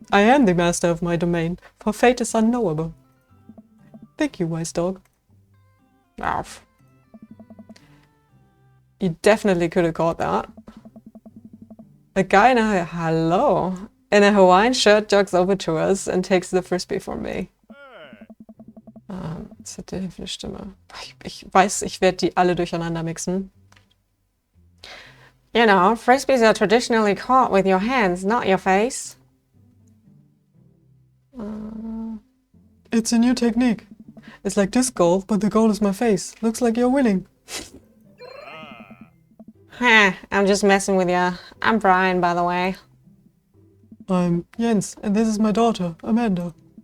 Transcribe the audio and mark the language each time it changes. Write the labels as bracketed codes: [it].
[en] I am the master of my domain, for fate is unknowable. Thank you, wise dog. Arf. You definitely could have caught that. A guy in a Hawaiian shirt jogs over to us and takes the frisbee from me. [de] Das hat die Hilfe Stimme. Ich weiß, ich werde die alle durcheinander mixen. [en] You know, frisbees are traditionally caught with your hands, not your face. It's a new technique. It's like disc golf, but the goal is my face. Looks like you're winning. I'm just messing with you. I'm Brian, by the way. I'm Jens, and this is my daughter, Amanda.